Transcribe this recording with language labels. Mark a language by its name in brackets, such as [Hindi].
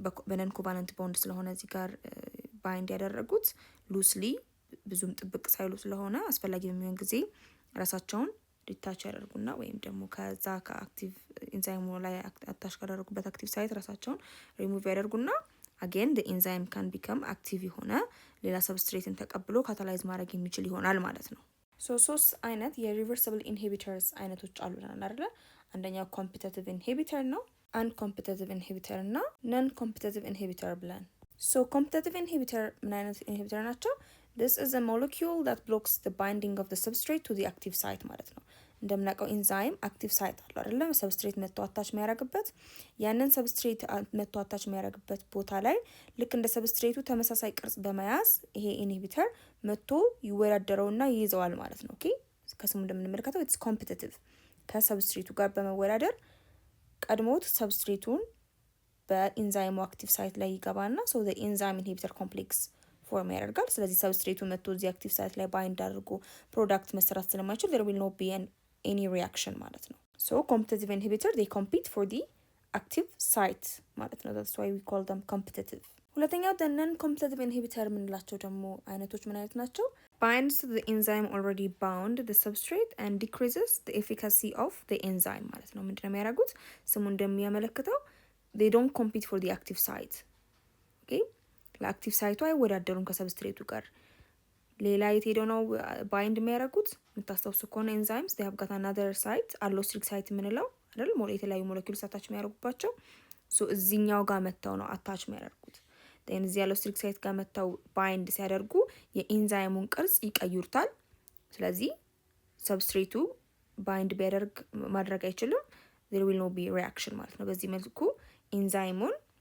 [Amharic] በነን ኮቫለንት ቦንድ ስለሆነ እዚህ ጋር ባይንድ ያደረጉት ሉስሊ ብዙም ጥብቅ ሳይሉ ስለሆነ አስፈላጊ በሚሆን ጊዜ ራሳቸውን ዲታች ያደርጉና ወይም ደግሞ ከዛ ከአክቲቭ ኤንዛይሙ ላይ አታች ካደረጉበት አክቲቭ ሳይት ራሳቸውን ሪሙቭ ያደርጉና [English] again the enzyme can become active [Amharic] የሆነ ሌላ ሰብስትሬትን ተቀብሎ ካታላይዝ ማድረግ የሚችል ይሆናል ማለት ነው። ሶስት አይነት የሪቨርሲብል ኢንሂቢተርስ አይነቶች አሉና አይደለ? አንደኛው ኮምፒቲቲቭ ኢንሂቢተር ነው፣ አንኮምፒቲቲቭ ኢንሂቢተር እና ነን ኮምፒቲቲቭ ኢንሂቢተር ብለን። ኮምፒቲቲቭ ኢንሂቢተር ምን አይነት ኢንሂቢተር ናቸው? [English] This is a molecule that blocks the binding of the substrate to the active site [Amharic] ማለት ነው። እንደምናውቀው ኢንዛይም አክቲቭ ሳይት አለው አይደለም? ሰብስትሬት መጥቶ አታች የሚያደርግበት ያንን ሰብስትሬት መጥቶ አታች የሚያደርግበት ቦታ ላይ ልክ እንደ ሰብስትሬቱ ተመሳሳይ ቅርጽ በመያዝ ይሄ ኢንሂቢተር መጥቶ ይወዳደረውና ይይዘዋል ማለት ነው። ኦኬ ከስሙ እንደምንመለከተው ኢትስ ኮምፒቲቲቭ ከሰብስትሬቱ ጋር በመወዳደር ቀድሞት ሰብስትሬቱን በኢንዛይሙ አክቲቭ ሳይት ላይ ይገባና [English] the enzyme inhibitor complex [Amharic] ፎርም ያደርጋል። ስለዚህ ሰብስትሬቱ መጥቶ እዚህ አክቲቭ ሳይት ላይ ባይንድ አድርጎ ፕሮዳክት መስራት ስለማይችል [English] there will not be any reaction [Amharic] ማለት ነው። [English] competitive inhibitor they compete for the active site [Amharic] ማለት ነው። [English] that's why we call them competitive። [Amharic] ሁለተኛው [English] the non-competitive inhibitor [Amharic] የምንላቸው ደግሞ አይነቶች ምን አይነት ናቸው? [English] binds to the enzyme already bound the substrate and decreases the efficacy of the enzyme [Amharic] ማለት ነው። ምንድነው የሚያደርጉት? ስሙ እንደሚያመለክተው [English] they don't compete for the active site። [Amharic] okay ለአክቲቭ ሳይቱ አይወዳደሩም ከሰብስትሬቱ ጋር። ሌላ የት ሄደው ነው ባይንድ የሚያደርጉት? የምታስታውሱ ከሆነ ኤንዛይምስ [English] they have got another site allosteric site [Amharic] የምንለው አይደል? የተለያዩ ሞለኪውልስ አታች የሚያደርጉባቸው እዚህኛው ጋር መተው ነው አታች የሚያደርጉት። እዚህ allosteric site ጋር መተው ባይንድ ሲያደርጉ የኤንዛይሙን ቅርጽ ይቀይሩታል። ስለዚህ ሰብስትሬቱ ባይንድ ቢያደርግ ማድረግ አይችልም። [English] there will not be reaction [Amharic] ማለት ነው። በዚህ መልኩ ኤንዛይሙን